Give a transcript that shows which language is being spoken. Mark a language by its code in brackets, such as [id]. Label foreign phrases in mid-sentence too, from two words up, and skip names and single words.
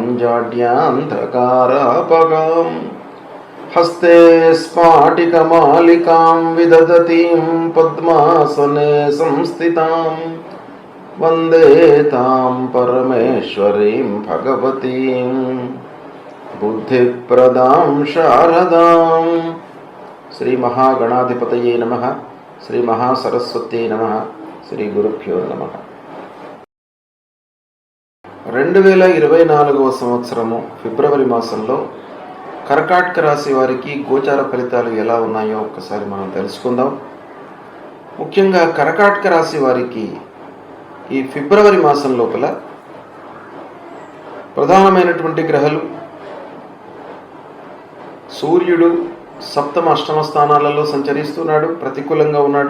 [sa] जाड्यान्धकारापगां हस्ते स्फाटिकमालिकां विदधतीं पद्मासने संस्थितां वन्दे तां परमेश्वरीं भगवतीं बुद्धिप्रदां शारदां। श्री महागणाधिपतये नमः। श्री महासरस्वत्यै नमः। श्री गुरुभ्यो नमः. [te] 2024వ సంవత్సరము ఫిబ్రవరి మాసంలో కర్కాటక రాశి వారికి గోచార ఫలితాలు ఎలా ఉన్నాయో ఒక్కసారి మనం తెలుసుకుందాం. ముఖ్యంగా కర్కాటక రాశి వారికి ఈ ఫిబ్రవరి మాసం లోపల ప్రధానమైనటువంటి గ్రహాలు సూర్యుడు సప్తమ అష్టమ స్థానాలలో సంచరిస్తున్నాడు, ప్రతికూలంగా ఉన్నాడు.